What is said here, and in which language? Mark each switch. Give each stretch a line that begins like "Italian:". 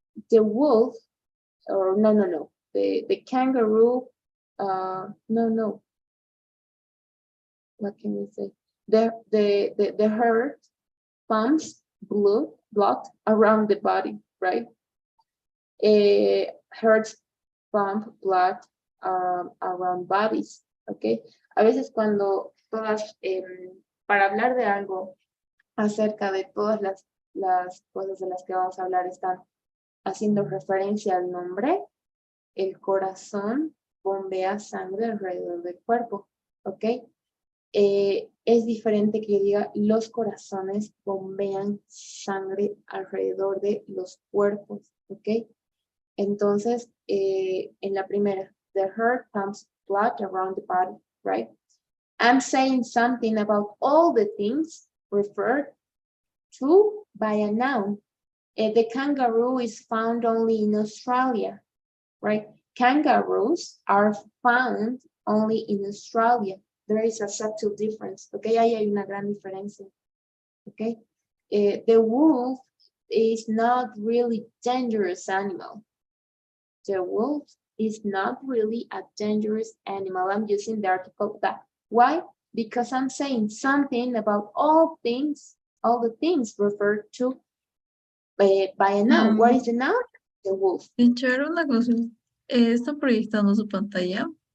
English: The wolf, or no, the kangaroo, no. What can we say? The herd pumps blood around the body, right? Herds pump blood around bodies, okay?
Spanish: A veces cuando todas, para hablar de algo acerca de todas las cosas de las que vamos a hablar están haciendo referencia al nombre, el corazón bombea sangre alrededor del cuerpo, ¿ok? es diferente que yo diga los corazones bombean sangre alrededor de los cuerpos, ¿ok? Entonces, en la primera,
English: the heart pumps blood around the body, right? I'm saying something about all the things referred to by a noun. The kangaroo is found only in Australia, right? Kangaroos are found only in Australia. There is a subtle difference, okay?
Spanish: Ahí hay una gran diferencia, okay?
English: The wolf is not really dangerous animal. The wolf is not really a dangerous animal. I'm using the article that. Why? Because I'm saying something about all the things referred to by a noun. What is the noun? The wolf.
Spanish: Teacher, una cosa, ¿está proyectando su pantalla?